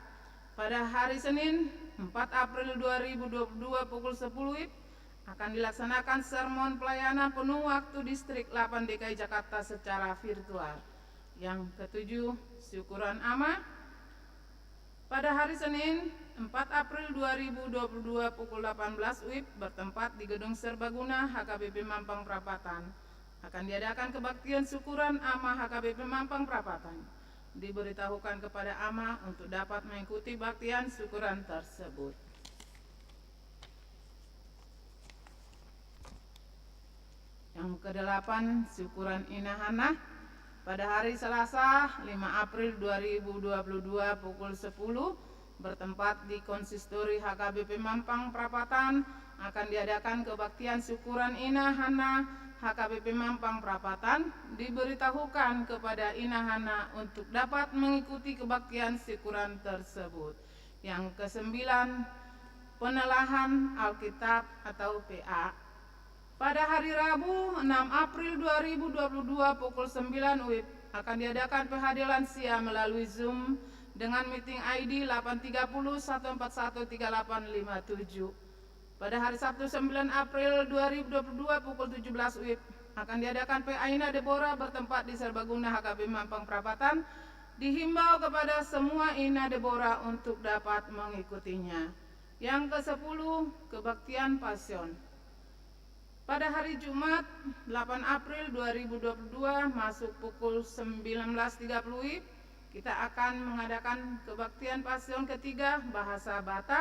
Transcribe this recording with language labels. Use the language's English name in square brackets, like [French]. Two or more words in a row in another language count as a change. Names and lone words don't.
[Indonesian] Pada hari Senin 4 April 2022 pukul 10 WIB akan dilaksanakan sermon pelayanan penuh waktu Distrik 8 DKI Jakarta secara virtual. Yang ketujuh, syukuran Ama. Pada hari Senin 4 April 2022 pukul 18 WIB bertempat di Gedung Serbaguna HKBP Mampang Perapatan. Akan diadakan kebaktian syukuran Ama HKBP Mampang Perapatan. Diberitahukan kepada Ama untuk dapat mengikuti baktian syukuran tersebut. Yang kedelapan, syukuran Ina Hana. Pada hari Selasa 5 April 2022 pukul 10 bertempat di Konsistori HKBP Mampang Perapatan akan diadakan kebaktian syukuran Ina Hana HKBP Mampang Perapatan. Diberitahukan kepada Ina Hana untuk dapat mengikuti kebaktian syukuran tersebut. Yang kesembilan, penelahan Alkitab atau PA. Pada hari Rabu 6 April 2022 pukul 9 WIB akan diadakan PHD lansia melalui Zoom dengan meeting ID 830141387. Pada hari Sabtu 9 April 2022 pukul 17 WIB akan diadakan PA Ina Deborah bertempat di Serbaguna HKB Mampang Perapatan. Dihimbau kepada semua Ina Deborah untuk dapat mengikutinya. Yang ke-10, kebaktian Pasion. Pada hari Jumat 8 April 2022 masuk pukul 19.30 WIB kita akan mengadakan kebaktian Pasion ketiga bahasa Batak.